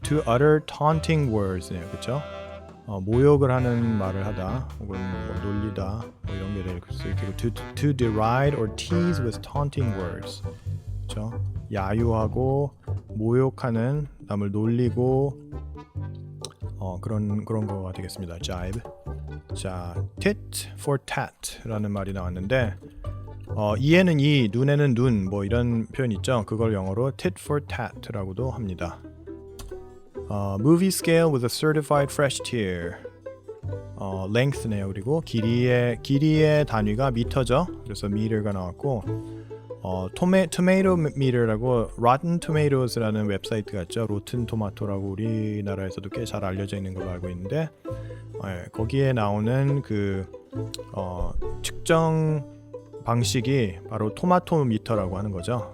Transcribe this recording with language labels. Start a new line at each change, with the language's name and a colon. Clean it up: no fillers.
English: To utter taunting words네요,
Korean: 그렇죠? 모욕을 하는 말을 하다, 혹은 뭐 놀리다, 뭐 이런 게 될 수 있고,
English: to deride or tease with taunting words.
Korean: 그렇죠? 야유하고 모욕하는, 남을 놀리고 그런 거가 되겠습니다.
English: jibe.
Korean: 자, tit for tat라는 말이 나왔는데 이에는 이, 눈에는 눈, 뭐 이런 표현 있죠. 그걸 영어로 tit for tat라고도 합니다.
English: Movie scale with a certified fresh tier.
Korean: length네요. 그리고 길이의 단위가 미터죠. 그래서 meter가 나왔고 tomato meter라고 Rotten Tomatoes라는 웨브사이트가 있죠. 로튼 토마토라고 우리나라에서도 꽤 잘 알려져 있는 걸로 알고 있는데 거기에 나오는 그 측정 방식이 바로 토마토 미터라고 하는 거죠.